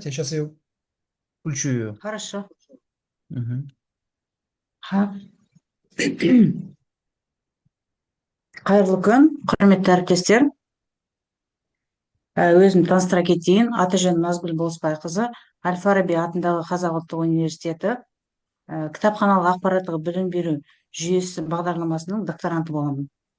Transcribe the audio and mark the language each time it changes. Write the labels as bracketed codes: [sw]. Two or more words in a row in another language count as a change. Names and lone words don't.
[ru] Я сейчас ее включу ее. Хорошо. Мгм. Ха. [kk] Қайырлы күн, құрметті әріптестер. Өзім таныстыра кетейін. Аты-жөнім Назгүл Болысбайқызы, Әл-Фараби атындағы Қазақ ұлттық университеті кітапханалық ақпараттық білім беру жүйесі бағдарламасының докторанты боламын.